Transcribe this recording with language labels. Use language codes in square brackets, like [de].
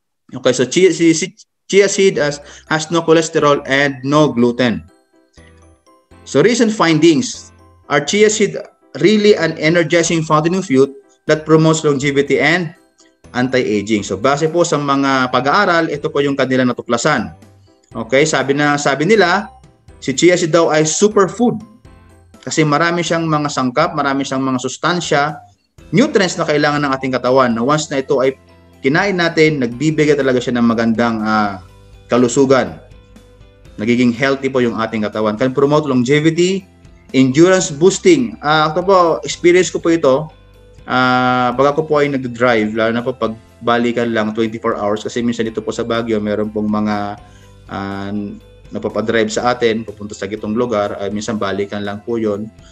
[en] Okay, so chia seed has no cholesterol and no gluten. So recent findings are chia seed really an energizing fountain of youth that promotes longevity and anti-aging. [tl] So base po sa mga pag-aaral, ito po yung kanilang natuklasan. Okay, sabi nila, si chia seed daw ay superfood. Kasi marami siyang mga sangkap, marami siyang mga sustansya, nutrients na kailangan ng ating katawan na once na ito ay kinain natin, nagbibigay talaga siya ng magandang kalusugan. Nagiging healthy po yung ating katawan. [en] Can promote longevity, endurance boosting. [tl] Ito po, experience ko po ito. Pag ako po ay nag-drive, lalo na po pag balikan lang 24 hours, kasi minsan dito po sa Baguio, meron pong mga napapadrive sa atin, pupunta sa gitong lugar, minsan balikan lang po yun.